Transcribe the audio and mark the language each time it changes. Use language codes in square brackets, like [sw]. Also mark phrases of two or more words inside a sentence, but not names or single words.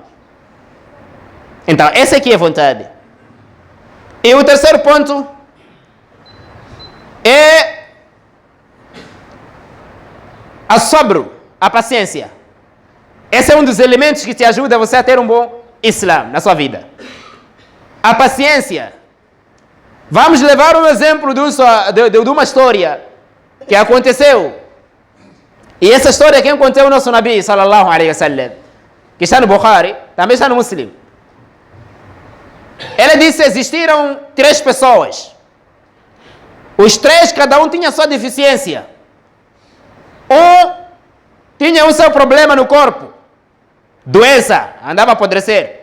[pt] Então, essa aqui é a vontade. E o terceiro ponto é a sobro, a paciência. Esse é um dos elementos que te ajuda você a ter um bom Islã na sua vida. A paciência. Vamos levar um exemplo de uma história que aconteceu. E essa história quem contou o nosso Nabi [ar] صلى الله عليه وسلم, [pt] que está no Bukhari, também está no Muslim. Ele disse que existiram 3 pessoas. Os 3, cada um tinha sua deficiência. Um tinha o seu problema no corpo, doença, andava a apodrecer.